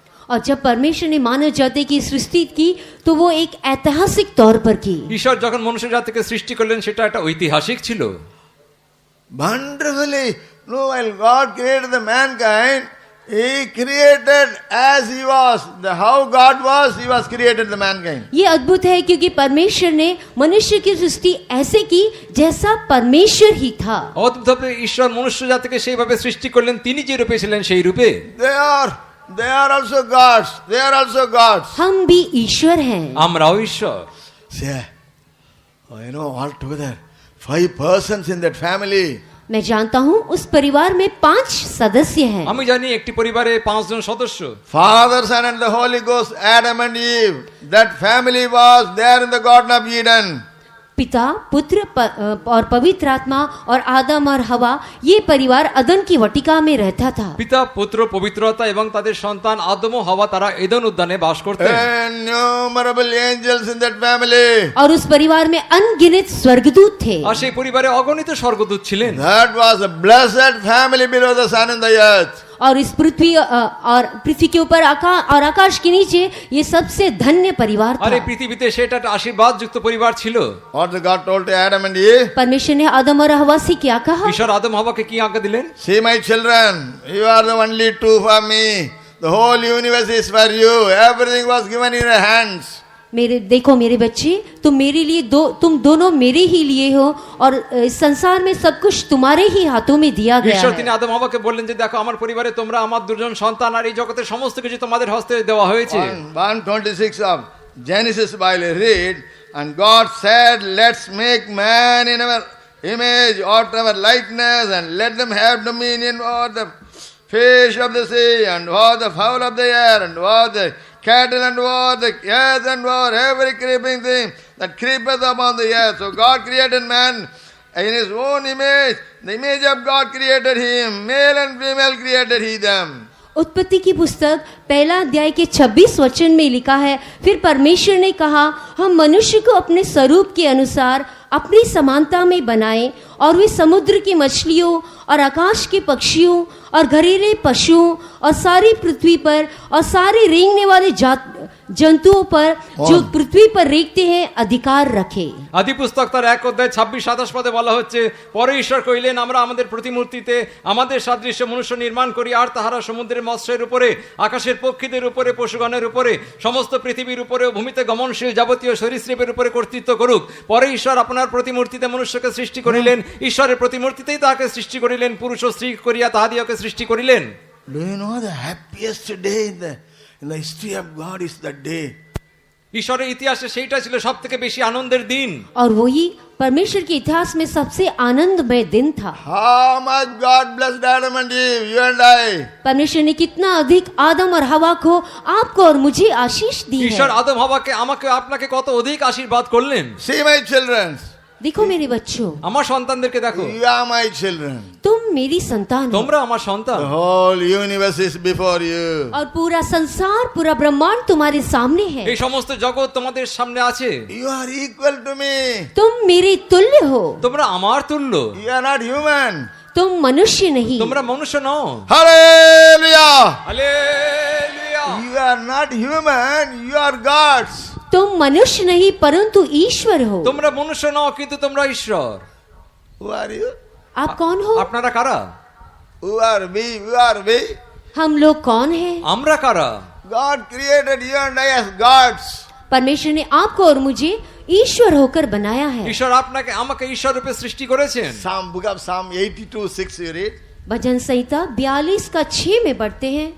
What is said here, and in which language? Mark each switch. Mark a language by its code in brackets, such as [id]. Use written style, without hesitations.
[hi] और जब परमेश्वर ने मानव जाति की सृष्टि की तो वो एक ऐतिहासिक तौर पर की। [bn] ঈশ্বর যখন মনুষ্য জাতিকে সৃষ্টি করলেন সেটা একটা ঐতিহাসিক ছিল। [en] Wonderfully, while God created the mankind, He created as He was. How God was, He was created the mankind. [hi] ये अद्भुत है क्योंकि परमेश्वर ने मनुष्य की सृष्टि ऐसे की जैसा परमेश्वर ही था। [bn] অদ্ভুতভাবে ঈশ্বর মনুষ্য জাতিকে সেইভাবে সৃষ্টি করলেন, তিনি যে রূপে ছিলেন সেই রূপে। [en] They are also gods. They are also gods. [hi] हम भी ईश्वर हैं। [bn] আমরাও ঈশ্বর। [en] See, altogether 5 persons in that family. [hi] मैं जानता हूँ उस परिवार में 5 सदस्य हैं। [bn] আমি জানি একটি পরিবারে 5 জন সদস্য। [en] Father, Son and the Holy Ghost, Adam and Eve. That family was there in the Garden of Eden. [hi] पिता, पुत्र और पवित्र आत्मा और आदम और हवा, ये परिवार अदन की वटिका में रहता था। [bn] পিতা, পুত্র, পবিত্রতা এবং তাদের সন্তান আদম ও হাওয়া তারা এদেন উদ্যানে বাস করতেন। [en] Innumerable angels in that family. [hi] और उस परिवार में अनगिनत स्वर्गदूत थे। [bn] আর সেই পরিবারে অগণিত স্বর্গদূত ছিলেন। [en] That was a blessed family below the sun and the earth. [hi] और इस पृथ्वी और पृथ्वी के ऊपर और आकाश के नीचे ये सबसे धन्य परिवार [bn] আর এই [hi] था। [bn] পৃথিবীতে সেটা একটা আশীর্বাদ যুক্ত পরিবার ছিল। [en] What the God told to Adam and Eve? [hi] परमेश्वर ने आदम और हवा से क्या कहा? [bn] ঈশ্বর আদম হাওয়াকে কি আজ্ঞা দিলেন? [en] See my children, you are the only two for me. The whole universe is for you. Everything was given in your hands. [hi] देखो मेरे बच्चे, तुम मेरे लिए तुम दोनों मेरे ही लिए हो और इस संसार में सब कुछ तुम्हारे ही हाथों में दिया गया [bn] ঈশ্বর [hi] है। [bn] তিনি আদম হাওয়াকে বললেন যে দেখো আমার পরিবারে তোমরা আমার দুজন সন্তান আর এই জগতের সমস্ত কিছু তোমাদের হস্তে দেওয়া হয়েছে। [en] 1:26 of Genesis Bible read, and God said, let's make man in our image, after our likeness, and let them have dominion over the fish of the sea, and over the fowl of the air, and over the cattle, and over the earth, and over every creeping thing that creepeth upon the earth. So God created man in his own image. The image of God created him. Male and female created he them. [hi] उत्पत्ति की पुस्तक पहला अध्याय के 26 वचन में लिखा है, फिर परमेश्वर ने कहा हम मनुष्य को अपने स्वरूप के अनुसार अपनी समानता में बनाएं और वे समुद्र की मछलियों और आकाश के पक्षियों और घरेलू पशुओं और सारी पृथ्वी पर और सारे रेंगने वाले जंतुओं पर जो पृथ्वी पर रेंगते हैं अधिकार रखे। [bn] আদি পুস্তক তার 1 অধ্যায় 26-27 পদে বলা হচ্ছে, পরে ঈশ্বর কইলেন আমরা আমাদের প্রতিমূর্তিতে আমাদের সাদৃশ্য মনুষ্য নির্মাণ করি আর তাহারা সমুদ্রের মৎস্যের উপরে আকাশের পক্ষীদের উপরে পশুগণের উপরে সমস্ত পৃথিবীর উপরে ও ভূমিতে গমনশীল যাবতীয় সরীসৃপের উপরে কর্তৃত্ব করুক। পরে ঈশ্বর আপনার প্রতিমূর্তিতে মনুষ্যকে সৃষ্টি করিলেন, ঈশ্বরের প্রতিমূর্তিতেই তাহাকে সৃষ্টি করিলেন, পুরুষ ও স্ত্রী করিয়া তাহাদিওকে সৃষ্টি করিলেন। [en] Do you know the happiest day in the history of God is that day? [bn] ঈশ্বরের ইতিহাসে সেইটা ছিল সবথেকে বেশি আনন্দের দিন। [hi] और वही परमेश्वर के इतिहास में सबसे आनंदमय दिन था। [en] How much God blessed Adam and Eve, you and I. [hi] परमेश्वर ने कितना अधिक आदम और हवा को, आपको और मुझे आशीष दी [bn] ঈশ্বর [hi] है। [bn] আদম হাওয়াকে আমাকে আপনাকে কত অধিক আশীর্বাদ করলেন। [en] See my children. [hi] देखो मेरे बच्चों, [bn] আমার সন্তানদেরকে দেখো, [en] You are my children. [hi] तुम मेरी संतान हो [bn] তোমরা আমার সন্তান। [en] The whole universe is before you. [hi] और पूरा संसार, पूरा ब्रह्मांड तुम्हारे सामने है। [bn] এই সমস্ত জগৎ তোমাদের সামনে আছে। [en] You are equal to me. [hi] तुम मेरे तुल्य हो। [bn] তোমরা আমার তুল্য। [en] You are not human. [hi] तुम मनुष्य नहीं। [bn] তোমরা মনুষ্য নও। [en] Hallelujah. [bn] Hallelujah. [en] You are not human. You are gods. [hi] तुम मनुष्य नहीं परंतु ईश्वर हो। [bn] তোমরা মনুষ্য নও কিন্তু তোমরা ঈশ্বর। [en] Who are you? [hi] आप कौन हो? [bn] আপনারা কারা? [en] Who are we? Who are we? [hi] हम लोग कौन हैं? [bn] আমরা কারা? [en] God created you and I as gods. [hi] परमेश्वर ने आपको और मुझे ईश्वर होकर बनाया है। [bn] ঈশ্বর আপনাকে আমাকে ঈশ্বর রূপে সৃষ্টি করেছেন। [en] Book of Psalm 82:6 you read. [hi] भजन संहिता 42 का 6 में पढ़ते हैं।